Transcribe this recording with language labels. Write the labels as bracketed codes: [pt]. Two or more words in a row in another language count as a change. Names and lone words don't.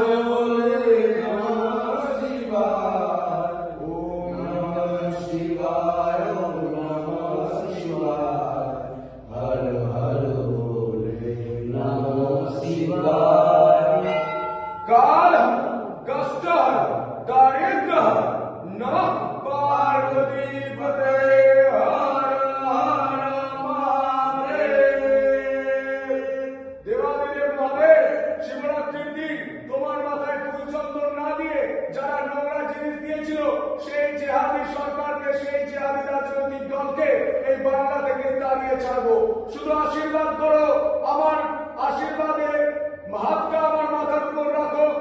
[sa] बोले नमः शिवाय, ओम नमः शिवाय, ओम नमः शिवाय, हर हर बोले नमः शिवाय। काल कष्टहर दारिद्र्यहर नमः पार्वती पते हर हर महादेव। देवादेव महादेव, [bn] শিবরাত্রির দিন তোমার মাথায় ফুল চন্দন না দিয়ে যারা নোংরা জিনিস দিয়েছিল সেই জেহাদি সরকারকে, সেই জেহাদি রাজনৈতিক দলকে এই বাংলা থেকে তাড়িয়ে ছাড়বো। শুধু আশীর্বাদ করো, আমার আশীর্বাদে হাতটা আমার মাথার উপর রাখো।